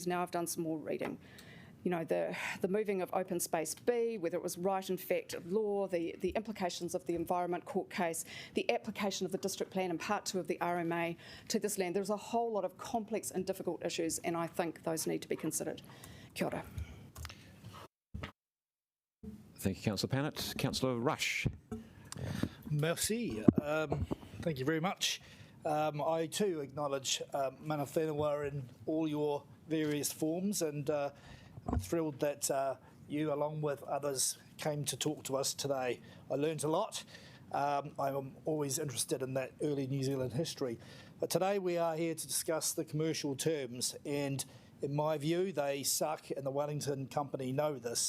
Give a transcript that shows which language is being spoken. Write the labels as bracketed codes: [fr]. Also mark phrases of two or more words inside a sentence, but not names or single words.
[en] Now I've done some more reading. You know, the moving of open space B, whether it was right in fact of law, the implications of the Environment Court case, the application of the District Plan and Part 2 of the RMA to this land. There's a whole lot of complex and difficult issues, and I think those need to be considered. [mi] Kia ora. [en] Thank you, Councillor Pannett. Councillor Rush. Merci. Thank you very much. I too acknowledge [mi] mana whenua [en] in all your various forms, and I'm thrilled that you, along with others, came to talk to us today. I learned a lot. I'm always interested in that early New Zealand history. But today we are here to discuss the commercial terms, and in my view, they suck, and the Wellington company know this.